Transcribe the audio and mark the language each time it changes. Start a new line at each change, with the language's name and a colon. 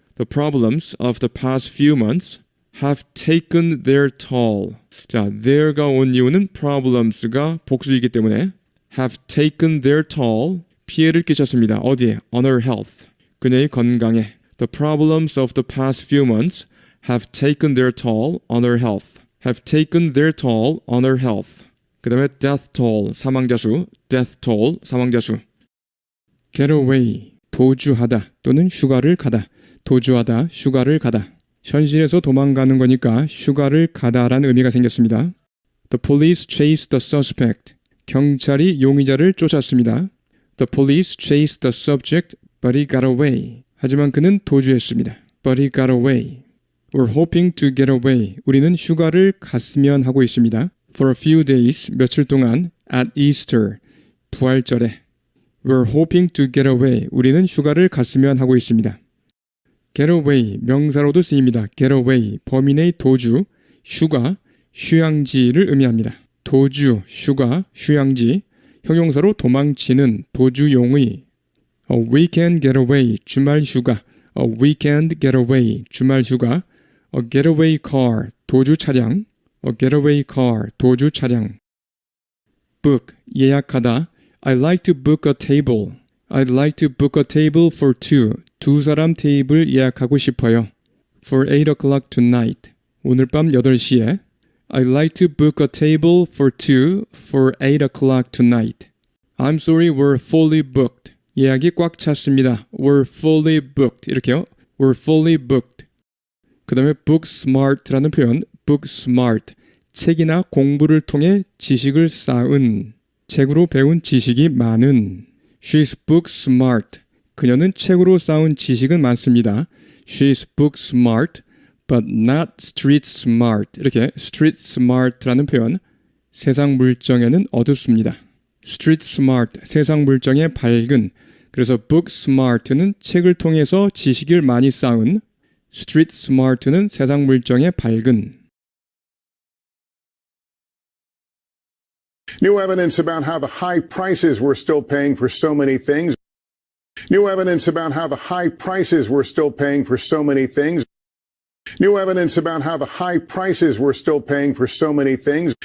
English: The problems of the past few months have taken their toll.
Korean: 자, their가 온 이유는 problems가 복수이기 때문에
English: have taken their toll.
Korean: 피해를 끼쳤습니다. 어디에?
English: On her health.
Korean: 그녀의 건강에.
English: The problems of the past few months have taken their toll on her health. have taken their toll on her health.
Korean: 그 다음에 death toll, 사망자 수. death toll, 사망자 수. get away, 도주하다 또는 휴가를 가다. 도주하다, 휴가를 가다. 현실에서 도망가는 거니까 휴가를 가다라는 의미가 생겼습니다.
English: The police chased the suspect.
Korean: 경찰이 용의자를 쫓았습니다.
English: The police chased the subject, but he got away.
Korean: 하지만 그는 도주했습니다.
English: But he got away. We're hoping to get away.
Korean: 우리는 휴가를 갔으면 하고 있습니다.
English: For a few days,
Korean: 며칠 동안,
English: at Easter, 부활절에. We're hoping to get away.
Korean: 우리는 휴가를 갔으면 하고 있습니다. Get away, 명사로도 쓰입니다. Get away, 범인의 도주, 휴가, 휴양지를 의미합니다. 도주, 휴가, 휴양지, 형용사로 도망치는, 도주용의.
English: A weekend getaway,
Korean: 주말 휴가.
English: A weekend getaway, 주말 휴가. A getaway car,
Korean: 도주 차량.
English: A getaway car, 도주 차량. Book, 예약하다. I'd like to book a table. I'd like to book a table for two.
Korean: 두 사람 테이블 예약하고 싶어요.
English: For 8 o'clock tonight.
Korean: 오늘 밤 8시에.
English: I'd like to book a table for two for 8 o'clock tonight. I'm sorry, we're fully booked.
Korean: 예약이 꽉 찼습니다.
English: We're fully booked.
Korean: 이렇게요.
English: We're fully booked.
Korean: 그 다음에 book smart라는 표현.
English: book smart.
Korean: 책이나 공부를 통해 지식을 쌓은. 책으로 배운 지식이 많은.
English: She's book smart.
Korean: 그녀는 책으로 쌓은 지식은 많습니다.
English: She's book smart, but not street smart.
Korean: 이렇게 street smart라는 표현. 세상 물정에는 어둡습니다. street smart, 세상 물정에 밝은. 그래서 book smart는 책을 통해서 지식을 많이 쌓은. street smart는 세상 물정에 밝은.
English: New evidence about how the high prices we're still paying for so many things. New evidence about how the high prices we're still paying for so many things. New evidence about how the high prices we're still paying for so many things.